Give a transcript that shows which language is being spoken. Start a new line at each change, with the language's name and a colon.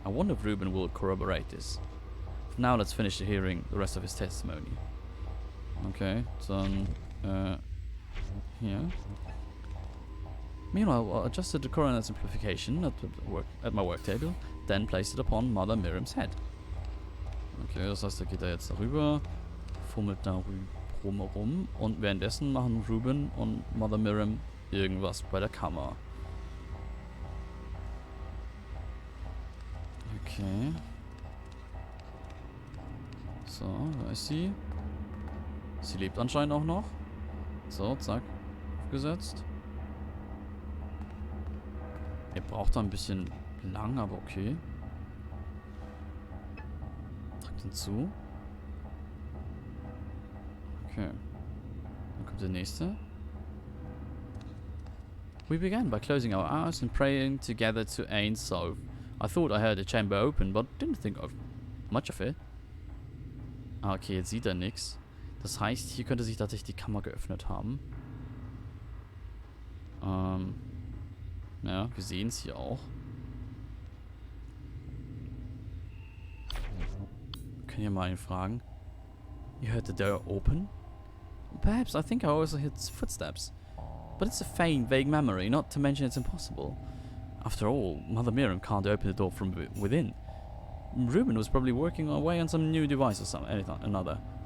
English: I wonder if Reuben will corroborate this. For now, let's finish hearing the rest of his testimony. Okay, then, here. Meanwhile, I adjusted the coroner's simplification at my work table, then placed it upon Mother Miriam's head.
German: Okay, das heißt, er geht da jetzt darüber, fummelt da rum und währenddessen machen Reuben und Mother Miriam irgendwas bei der Kammer. Okay. So, da ist sie. Sie lebt anscheinend auch noch. So, zack. Aufgesetzt. Er braucht da ein bisschen lang, aber okay. Drückt ihn zu. Okay. Dann kommt der nächste.
English: We began by closing our eyes and praying together to Ein Sof. I thought I heard the chamber open, but didn't think of much of it.
German: Ah, okay, jetzt sieht er nichts. Das heißt, hier könnte sich tatsächlich die Kammer geöffnet haben. Ja, wir sehen es hier auch. Wir können ja mal ihn fragen.
English: You heard the door open? Perhaps I think I also heard footsteps. But it's a faint, vague memory, not to mention it's impossible. After all, Mother Miriam can't open the door from within. Reuben was probably working away on some new device or another.